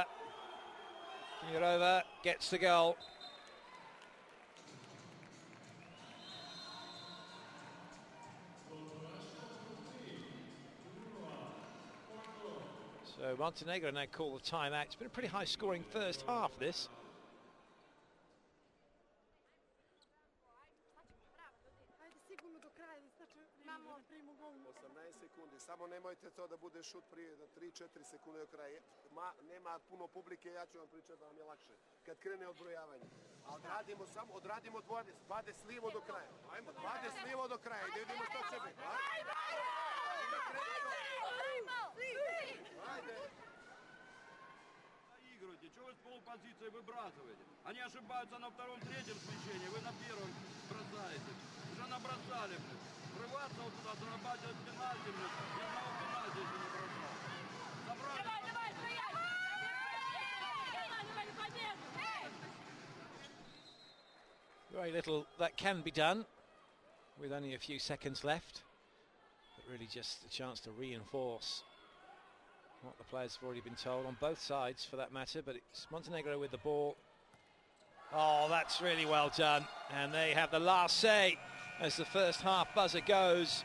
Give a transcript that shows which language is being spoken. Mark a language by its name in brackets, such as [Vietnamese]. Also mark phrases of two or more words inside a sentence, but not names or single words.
[English] Kimirova gets the goal. So Montenegro now call the timeout. It's been a pretty high-scoring first half, this. [Serbian] Samo nemojte to da bude šut prije 3-4 sekunde do kraja. Nema puno publike, ja ću vam pričati da vam je lakše. Kad krene odbrojavanje. A odradimo 20 slivo do kraja. Ajmo, 20 slivo do kraja i da vidimo što će biti. Ajde. [Russian] Игруйте, чего вы с полупозиции выбрасываете? Они ошибаются на втором, третьем смещении, вы на первом бросаете. Уже набросали, блин. Врываться вот туда, зарабатывать пенальти, блин. Ни одного пенальти еще не бросал. Забрали. Давай, стоять! Давай, победу! [English] Very little that can be done with only a few seconds left, but really just a chance to reinforce what the players have already been told on both sides for that matter. But it's Montenegro with the ball. Oh, that's really well done, and they have the last say as the first half buzzer goes.